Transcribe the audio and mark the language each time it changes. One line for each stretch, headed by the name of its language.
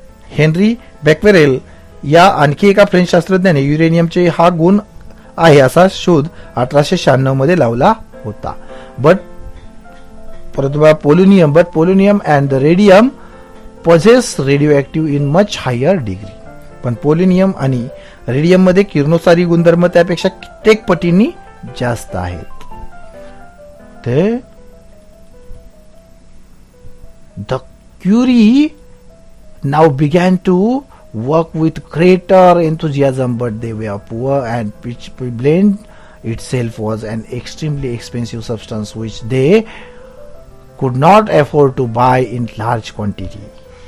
Marathi: Henry बॅक्वेरेल या आणखी एका फ्रेंच शास्त्रज्ञाने युरेनियमचे हा गुण आहे असा शोध 1896 मध्ये लावला होता.
English: Polonium and the radium possess radioactive in much higher degree.
Marathi: पण पोलोनियम आणि रेडियम मध्ये किरणोत्सारी गुणधर्म त्यापेक्षा कित्येक पटींनी जास्त आहेत.
English: ते the Curie now began to work with greater enthusiasm, but they were poor and pitch blende itself was an extremely expensive substance which they could not afford to buy in large quantity.